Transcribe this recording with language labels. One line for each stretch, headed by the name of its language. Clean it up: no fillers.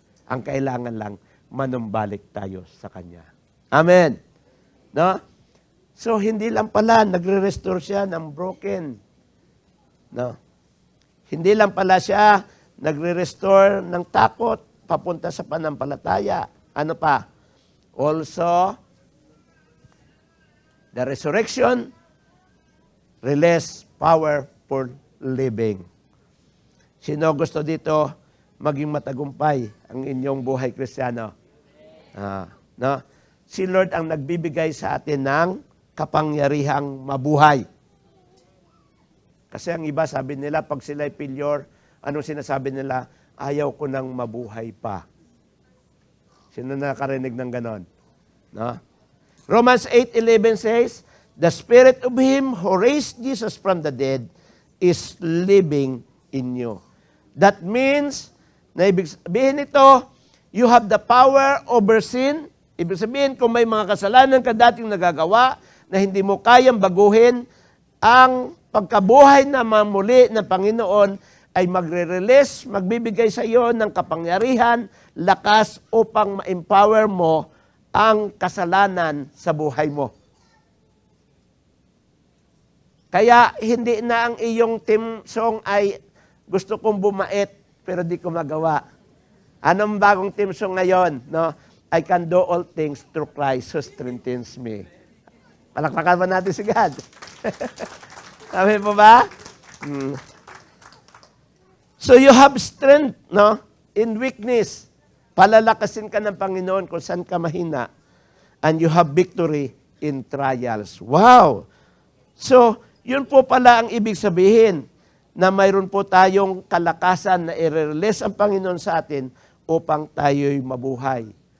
Filipino: Ang kailangan lang, manumbalik tayo sa Kanya. Amen. No? So, hindi lang pala, nagre-restore siya ng broken. No? Hindi lang pala siya, nagre-restore ng takot, papunta sa panampalataya. Ano pa?
English: Also, the resurrection, release power for living.
Filipino: Sino gusto dito maging matagumpay ang inyong buhay Kristiyano? No? Si Lord ang nagbibigay sa atin ng kapangyarihang mabuhay. Kasi ang iba sabi nila, pag sila'y failure, anong sinasabi nila? Ayaw ko nang mabuhay pa. Sino nakarinig ng ganon? No?
English: Romans 8:11 says, the Spirit of Him who raised Jesus from the dead is living in you. That means,
Filipino: na ibig sabihin ito,
English: you have the power over sin.
Filipino: Ibig sabihin, kung may mga kasalanan ka dating nagagawa na hindi mo kayang baguhin, ang pagkabuhay na mamuli ng Panginoon ay magre-release, magbibigay sa iyo ng kapangyarihan, lakas upang ma-empower mo ang kasalanan sa buhay mo. Kaya hindi na ang iyong team song ay gusto kong bumait pero di ko magawa. Anong bagong team song ngayon? No?
English: I can do all things through Christ who strengthens me.
Filipino: Palakpakan ba natin si God? Sabi po ba?
English: So you have strength, no? In weakness.
Filipino: Palalakasin ka ng Panginoon kung saan ka mahina.
English: And you have victory in trials. Wow!
Filipino: So, yun po pala ang ibig sabihin na mayroon po tayong kalakasan na i-release ang Panginoon sa atin upang tayo'y mabuhay.